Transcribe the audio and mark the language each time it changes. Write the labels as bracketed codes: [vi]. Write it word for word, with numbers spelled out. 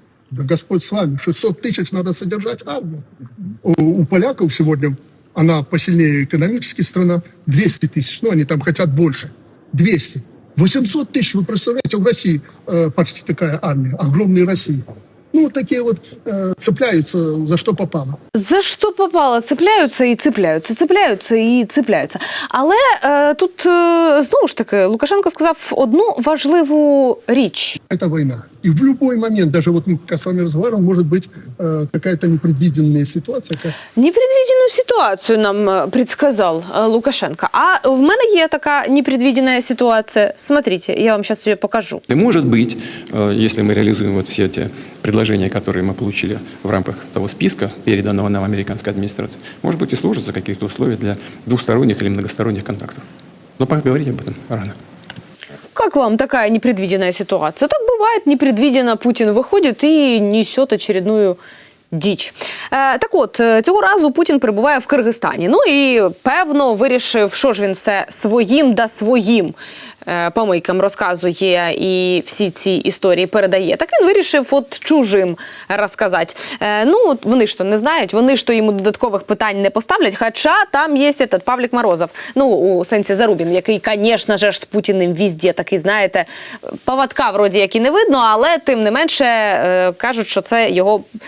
[ru] Да Господь с вами, шестьсот тысяч надо содержать армию. У, у поляков сегодня, она посильнее экономически страна, двести тысяч, но они там хотят больше, двести. восемьсот тысяч, вы представляете, в России э, почти такая армия, огромная Россия. Ну, вот такие вот э, цепляются за что попало. [uk] За що попало, цепляються і цепляються, цепляються і цепляються. Але е, тут, е, знову ж таки, Лукашенко сказав одну важливу річ. Це війна. І в будь-який момент, навіть от ми з вами розмовляли, може бути е, якась непредвидена ситуація. Як... Непредвидену ситуацію нам предсказав Лукашенко. А в мене є така непредвидена ситуація. Смотрите, я вам зараз її покажу. Може бути, якщо ми реалізуємо от всі ці [ru] предложения, которые мы получили в рамках того списка, переданного нам американской администрации, может быть, и сложатся какие-то условия для двусторонних или многосторонних контактов. Но пока говорить об этом рано. Как вам такая непредвиденная ситуация? Так бывает, непредвиденно Путин выходит и несет очередную діч. [uk] Е, так от, цього разу Путін перебуває в Киргизстані. Ну і, певно, вирішив, що ж він все своїм да своїм е, помийкам розказує і всі ці історії передає. Так він вирішив от чужим розказати. Е, ну, вони ж то не знають, вони ж то йому додаткових питань не поставлять, хоча там є этот Павлік Морозов, ну, у сенсі Зарубін, який, звісно ж, з Путіним везде такий, знаєте, поводка вроді як і не видно, але тим не менше е, кажуть, що це його...